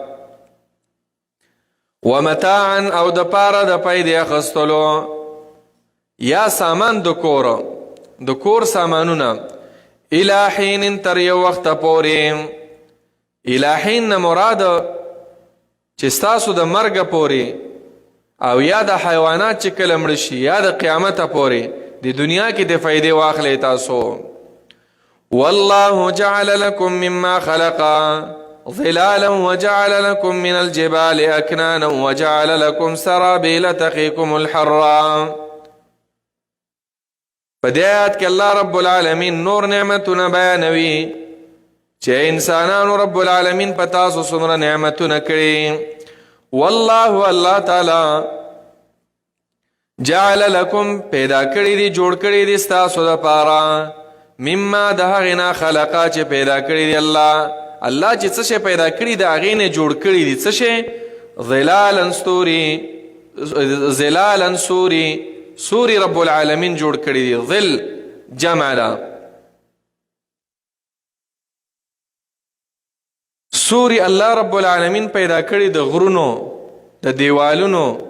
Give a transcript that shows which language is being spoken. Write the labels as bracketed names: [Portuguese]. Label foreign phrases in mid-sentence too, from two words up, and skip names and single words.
[Pashto] ومتاعا او د پاره د پیدې اخیستلو یا سامان د کور سامانونه [Arabic] الی حین [Pashto] تر یو وخت پورې [Arabic] الی حین [Pashto] نه مراد چې ستاسو د مرګ پورې او یا د حیوانات چې کله مړه شي یا د قیامت پورې د دنیا کې د فایدې واخلې تاسو [Arabic] والله جعل لكم مما خلق ظلالا وجعل لكم من الجبال أكنانا وجعل لكم سرابيل تقيكم الحر [Pashto] فدیات کې الله رب العالمین نور نعمتونه بیانوي چې انسانانو رب العالمین په تاسو څومره نعمتونه کړي والله الله تعالی [Arabic] جعل لكم [Pashto] پیدا کړی دي جوړ کړی دي ستاسو لپاره مما د هغې نه خلقا چې پیدا کړی دی الله چې څه شی پیدا کړي د هغې نه جوړ کړي دي څه شی ظلالا سوري رب العالمین جوړ کړي دي ظل جمع ده سوري الله رب العالمین پیدا کړي د غرونو د دیوالونو